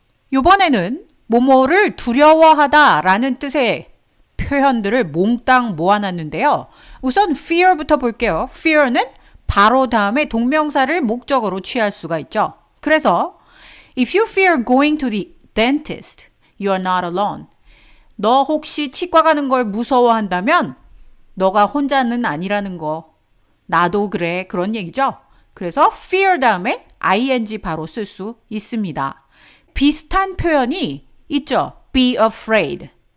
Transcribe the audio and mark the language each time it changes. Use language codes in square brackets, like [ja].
[ko] 이번에는 뭐뭐를 두려워하다 라는 뜻의 표현들을 몽땅 모아놨는데요. 우선 fear부터 볼게요. fear는 바로 다음에 동명사를 목적어로 취할 수가 있죠. 그래서 [en] if you fear going to the dentist, you are not alone. [ko] 너 혹시 치과 가는 걸 무서워한다면 너가 혼자는 아니라는 거. 나도 그래. 그런 얘기죠. 그래서 fear 다음에 ing 바로 쓸 수 있습니다. 비슷한 표현이 있죠. be afraid.